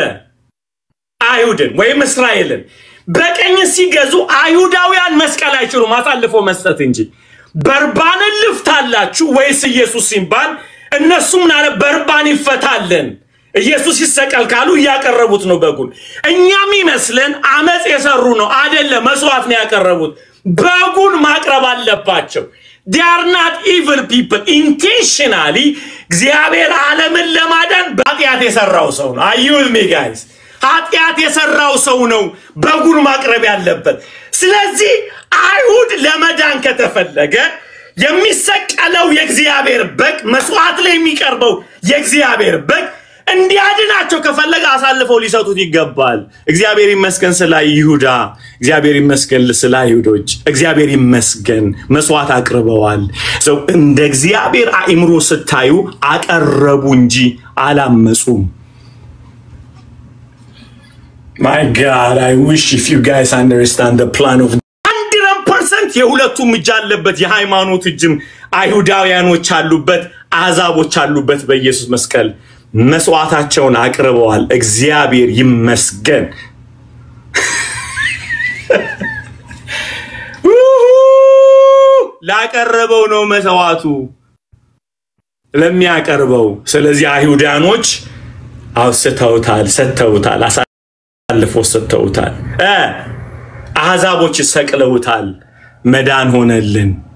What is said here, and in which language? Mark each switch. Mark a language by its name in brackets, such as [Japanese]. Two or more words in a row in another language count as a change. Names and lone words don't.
[Amharic] አይሁድን ወይም እስራኤልን በቀኝ ሲገዙ አይሁዳውያን መስቀል አይችሉም አሳልፎ መስጠት እንጂ በርባንን ልፍታላችሁ ወይስ ኢየሱስ ሲባል እነሱም ናለ በርባን ይፈታልን ኢየሱስ ይሰቀል ካሉ ያቀረቡት ነው በጉን። እኛም ይመስለን አመጽ የሰሩ ነው አይደለም መስዋዕት ነው ያቀረቡት በጉን ማቅረብ አለባቸው። [English] they are not evil people intentionally [Amharic] እግዚአብሔር ዓለምን ለማዳን ኃጢያት የሰራው ሰው ነው። [English] are you with me guys? [Amharic] ኃጢያት የሰራው ሰው ነው በጉን ማቅረብ ያለበት። ስለዚህ አይሁድ ለመዳን ከተፈለገ የሚሰቀለው የእግዚአብሔር በግ መስዋዕት ላይ የሚቀርበው የእግዚአብሔር በግ እንዲያድናቸው ከፈለገ አሳልፈው ሊሰጡት ይገባል። እግዚአብሔር ይመስገን ስለ ይሁዳ እግዚአብሔር ይመስገን ስለ አይሁዶች እግዚአብሔር ይመስገን መስዋዕት አቅርበዋል። ሰው እንደ እግዚአብሔር አእምሮ ስታዩ አቀረቡ እንጂ አላመጹም። [English] My God, I wish if you guys understand the plan of 100% [Amharic] የሁለቱም እጅ አለበት የሃይማኖት እጅም አይሁዳውያኖች አሉበት አዛቦች አሉበት በኢየሱስ መስቀል መስዋዕታቸውን አቅርበዋል። እግዚአብሔር ይመስገን። ላቀረበው ነው መስዋዕቱ ለሚያቀርበው። ስለዚህ አይሁዳኖች አውስተውታል ሰተውታል አሳልፎ ሰተውታል አዛቦች ሰቅለውታል። መዳን ሆነልን